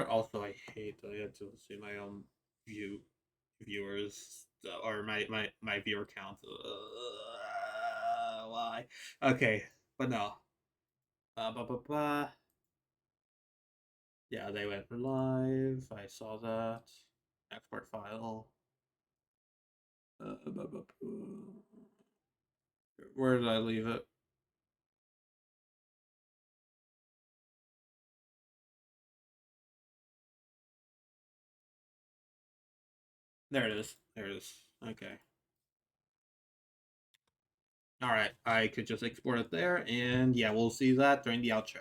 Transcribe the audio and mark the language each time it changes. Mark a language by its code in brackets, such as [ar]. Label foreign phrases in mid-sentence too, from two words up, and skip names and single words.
[en] Also, I hate that I had to see my own viewers or my viewer count. Why? Okay, but no. Ba, ba, ba. Yeah, they went live. I saw that. Export file. Ba, ba, ba. Where did I leave it? There it is. There it is. Okay. All right, I could just export it there, and yeah, we'll see that during the outro.